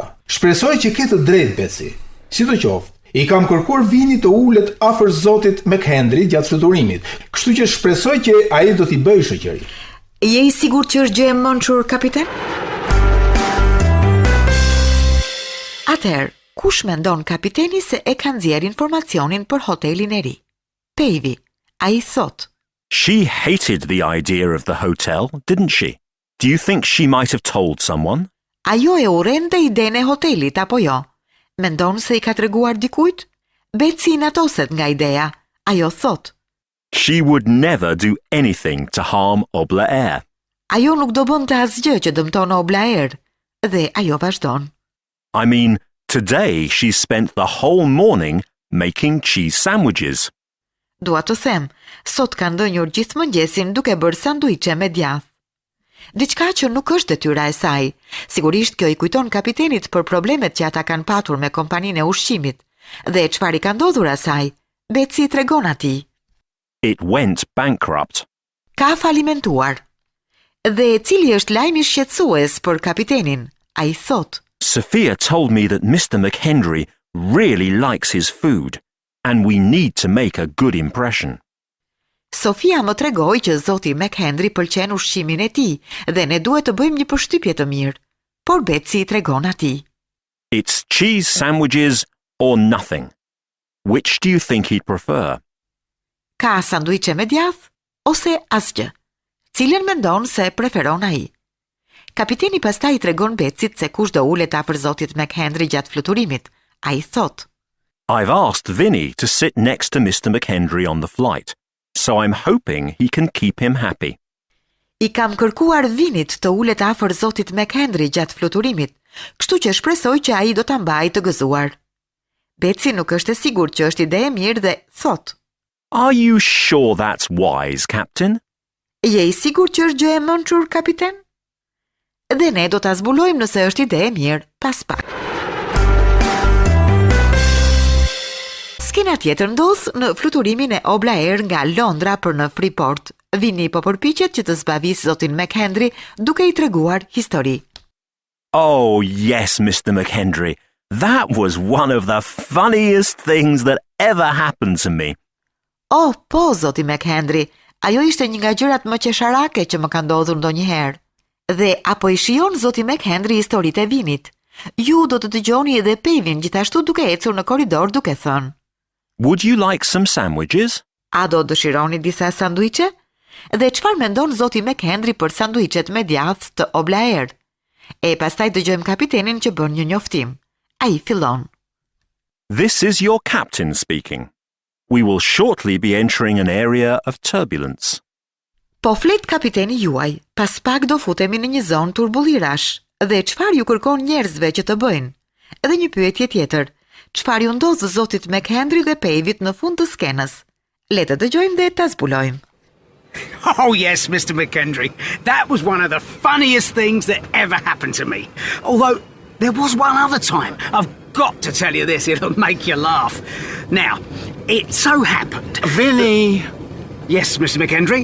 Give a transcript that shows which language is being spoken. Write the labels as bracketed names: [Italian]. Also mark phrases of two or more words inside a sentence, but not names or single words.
[Albanian] Shpresoj që ke të drejtë, Betsy. Sidoqoftë, i kam kërkuar Vini të ulet afër zotit McHenry gjatë fluturimit, kështu që shpresoj që ai do t'i bëjë shoqëri. Je i sigurt që është gjë e mençur, kapiten? Atëherë, kush mendon kapiteni se e ka nxjerr informacionin për hotelin e ri? Pejvi, ai thot. [English] She hated the idea of the hotel, didn't she? Do you think she might have told someone? [Albanian] Ajo e urrente idenë e hotelit, apo jo? Mendon se i ka treguar dikujt? Betsy natoset nga ideja. Ajo thot. [English] She would never do anything to harm Obla Air. [Albanian] Ajo nuk do bënte asgjë që dëmton Obla Air. Dhe ajo vazhdon. [English] I mean, today she spent the whole morning making cheese sandwiches. [Albanian] Dua të them, sot ka ndënjur gjithë mëngjesin duke bërë sanduiqe me djath. Diçka që nuk është detyra e saj. Sigurisht kjo i kujton kapitenit për problemet që ata kanë patur me kompaninë e ushqimit. Dhe çfarë i ka ndodhur asaj? Betsy i tregon atij. [English] It went bankrupt. [Albanian] Ka falimentuar. Dhe cili është lajmi shqetësues për kapitenin? Ai thot. [English] Sophia told me that Mr. McHenry really likes his food, and we need to make a good impression. [Albanian] Sofia më tregoi që zoti McHenry pëlqen ushqimin e tij dhe ne duhet të bëjmë një përshtypje të mirë. Por Betsy i tregon atij. [English] It's cheese sandwiches or nothing. Which do you think he'd prefer? [Albanian] Ka sanduiqe me djath ose asgjë? Cilën mendon se preferon ai? Kapiteni pastaj i tregon Betsyt se kush do ulet afër zotit McHenry gjatë fluturimit. Ai thot. [English] I've asked Vinny to sit next to Mr. McHenry on the flight, so I'm hoping he can keep him happy. [Albanian] I kam kërkuar Vinit të ulet afër zotit McHenry gjatë fluturimit, kështu që shpresoj që ai do ta mbajë të gëzuar. Betsy nuk është e sigurt që është ide e mirë dhe thot. [English] Are you sure that's wise, Captain? [Albanian] Je i sigurt që është gjë e mençur, kapiten? Dhe ne do ta zbulojmë nëse është ide e mirë pas pak. Skena tjetër ndodh në fluturimin e Obla Air nga Londra për në Freeport. Vini po përpiqet që të zbavisë zotin McHenry duke i treguar histori. [English] Oh, yes, Mr. McHenry. That was one of the funniest things that ever happened to me. [Albanian] Oh, po, zoti McHenry, ajo ishte një nga gjërat më qesharake që më ka ndodhur ndonjëherë. Dhe apo i shijon zoti McHenry historitë e Vinit. Ju do të dëgjoni edhe Pevin gjithashtu duke ecur në korridor duke thënë. [English] Would you like some sandwiches? [Albanian] A do dëshironi disa sanduiqe? Dhe çfarë mendon zoti McHenry për sanduiqet me djath të Obla Air? E pastaj dëgjojmë kapitenin që bën një njoftim. Ai fillon. [English] This is your captain speaking. We will shortly be entering an area of turbulence. [Albanian] Po flet kapiteni juaj, pas pak do futemi në një zonë turbullirash. Dhe çfarë ju kërkon njerëzve që të bëjnë? Edhe një pyetje tjetër. Çfarë ju ndodh zotit McHenry dhe Pevit në fund të skenës? Le të dëgjojmë dhe ta zbulojmë. [English] Oh, yes, Mr. McHenry. That was one of the funniest things that ever happened to me. Although, there was one other time. I've got to tell you this, it'll make you laugh. Now, it so happened... Vinny! Yes, Mr. McHenry?